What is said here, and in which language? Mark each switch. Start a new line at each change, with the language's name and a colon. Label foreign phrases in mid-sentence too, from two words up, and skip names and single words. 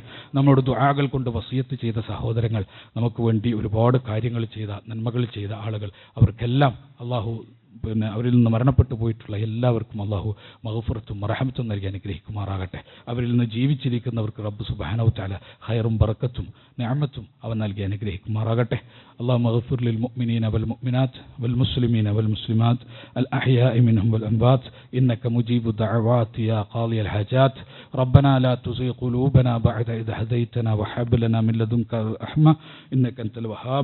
Malayalam: നമ്മളോട് ദുആകൾ കൊണ്ട് വസിയത്ത് ചെയ്ത സഹോദരങ്ങൾ, നമുക്ക് വേണ്ടി ഒരുപാട് കാര്യങ്ങൾ ചെയ്ത നന്മകൾ ചെയ്ത ആളുകൾ, അവർക്കെല്ലാം അല്ലാഹു അവരിൽ നിന്ന് മരണപ്പെട്ടു പോയിട്ടുള്ള എല്ലാവർക്കും അല്ലാഹു മഗ്ഫിറത്തും റഹ്മത്തും നൽകി അനുഗ്രഹിക്കുമാറാകട്ടെ. അവരിൽ നിന്ന് ജീവിച്ചിരിക്കുന്നവർക്ക് റബ്ബ്
Arabic: سبحانه تعالى
Malayalam: ഖൈറും ബറക്കത്തും നിഅമത്തും അവൻ നൽകി അനുഗ്രഹിക്കുമാറാകട്ടെ.
Arabic: اللهم اغفر للمؤمنين والمؤمنات والمسلمين والمسلمات الأحياء منهم والأموات إنك مجيب الدعوات يا قاضي الحاجات. ربنا لا تزغ قلوبنا بعد إذ هديتنا وهب لنا من لدنك رحمة إنك أنت الوهاب.